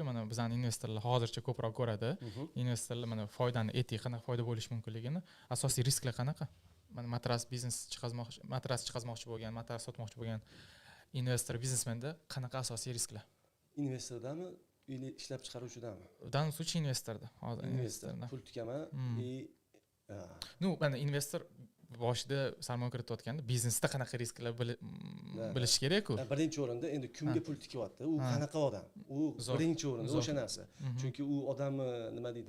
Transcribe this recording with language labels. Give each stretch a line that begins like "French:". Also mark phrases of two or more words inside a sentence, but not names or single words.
Uzbek: Mana bizning investorlar hozircha ko'proq ko'radi. Investorlar mana foydani aytdik, qanaqa foyda bo'lishi mumkinligini. Asosiy risklar qanaqa? Mana matras chiqazmoqchi bo'lgan, matras sotmoqchi bo'lgan investor, biznesmenda qanaqa asosiy risklar? Investordami, ishlab chiqaruvchidami?
Russian: В данном случае
Uzbek: investorda. Hozir investorda pul tikaman mana investor boshida sarmoya kiritayotganda biznesda qanaqa risklar bilish kerak-ku. Birinchi o'rinda endi kimga pul tikyapti, u qanaqa odam? U birinchi o'rinda o'sha narsa. Chunki u odamni nima deydi?